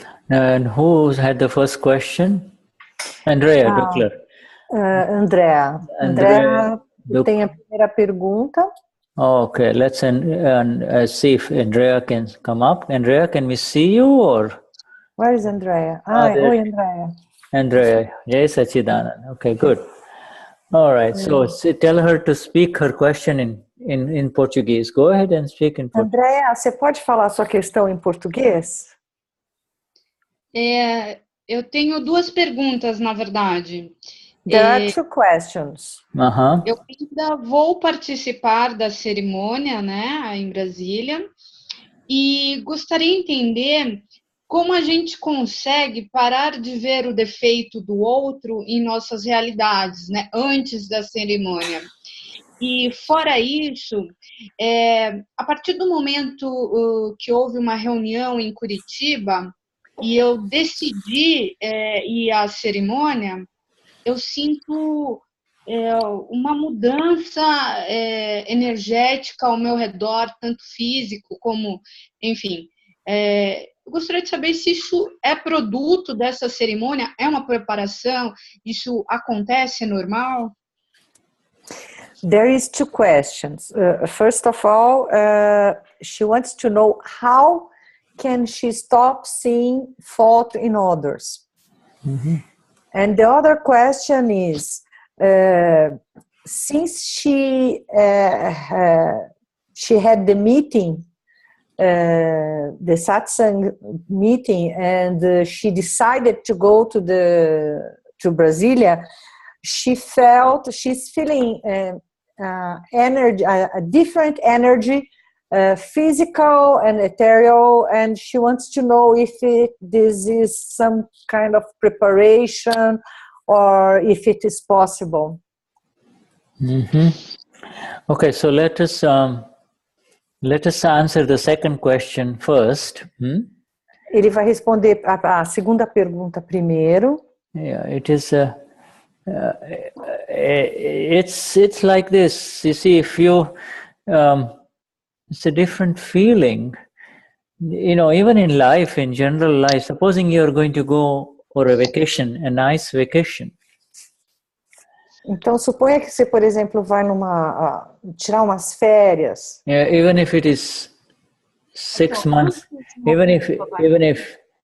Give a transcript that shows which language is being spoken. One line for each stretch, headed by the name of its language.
English: And who had the first question? Andrea, Duckler. Andrea.
Portuguese: Andrea tem a primeira pergunta.
English: Okay, let's see if Andrea can come up. Andrea, can we see you or? Where is Andrea?
Portuguese: Oi,
English: Andrea. Andrea, yes, Sachidanand. Okay, good. All right, so tell her to speak her question in Portuguese. Go ahead and speak in Portuguese.
Portuguese: Andrea, você pode falar sua questão em português? Eu tenho duas perguntas, na verdade.
English: There are two questions.
Portuguese: Eu ainda vou participar da cerimônia, né, em Brasília, e gostaria de entender como a gente consegue parar de ver o defeito do outro em nossas realidades, né, antes da cerimônia. E fora isso, a partir do momento que houve uma reunião em Curitiba e eu decidi ir à cerimônia, eu sinto uma mudança energética ao meu redor, tanto físico como, enfim. Eu gostaria de saber se isso é produto dessa cerimônia, é uma preparação, isso acontece, é normal?
English: There is two questions. First of all, she wants to know how can she stop seeing fault in others? And the other question is, since she had the meeting, the satsang meeting, and she decided to go to Brasilia, she's feeling energy, a different energy, physical and ethereal, and she wants to know if this is some kind of preparation or if it is possible. Okay, so let us answer the second question first.
Portuguese: Ele vai responder a segunda pergunta primeiro.
English: Yeah, it is. It's like this. You see, if you, it's a different feeling. You know, even in life, in general life, supposing you are going to go for a vacation, a nice vacation.
Portuguese: Então, suponha que você, por exemplo, vai tirar umas férias.
English: Yeah, even if it is 6 months, even if